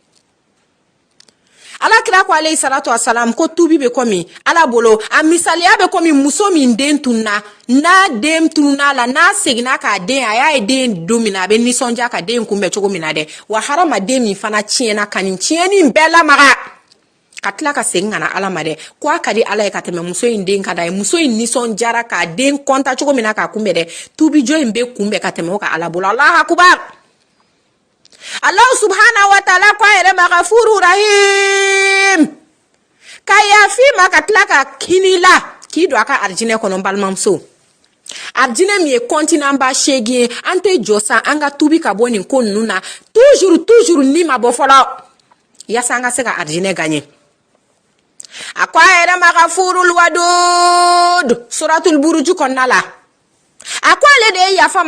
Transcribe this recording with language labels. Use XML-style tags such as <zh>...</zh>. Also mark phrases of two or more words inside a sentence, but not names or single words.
<bm>ala kira ko</bm> <ar>عليه الصلاة والسلام</ar> <bm>ko tubi be komi ala bolo a misaliya be komi muso min den tunna n'a den tunna la n'a segina k'a den a y'a ye den don min na a be nisɔndiya ka den kunbɛn cogo min na dɛ wa hadamaden min fana tiɲɛna ka nin tiɲɛni bɛɛ lamaga ka tila ka segin ka na ala ma dɛ ko a ka di ala ye ka tɛmɛ muso in den ka da ye muso in nisɔndiyara k'a den kɔnta cogo min na k'a kunbɛn dɛ tubijɔ in be kunbɛn ka tɛmɛ o ka ala bolo</bm> <ar>الله أكبر الله سبحانه وتعالى</ar> <bm>ko a yɛrɛ ma</bm> <ar>غفور رحيم</ar> <bm>ka yafi ma ka tila ka kini la k'i don a ka arijinɛ kɔnɔ balimamuso arijinɛ min ye kɔntinan ba 8 ye an tɛ jɔ sa an ka tubi ka bɔ nin ko ninnu na toujours ni ma bɔ fɔlɔ yasa an ka se ka arijinɛ gagner a ko a yɛrɛ ma</bm> <ar>الغفور الودود</ar> <bm>suratul buruj kɔnɔna la a ko ale de ye yafa</bm>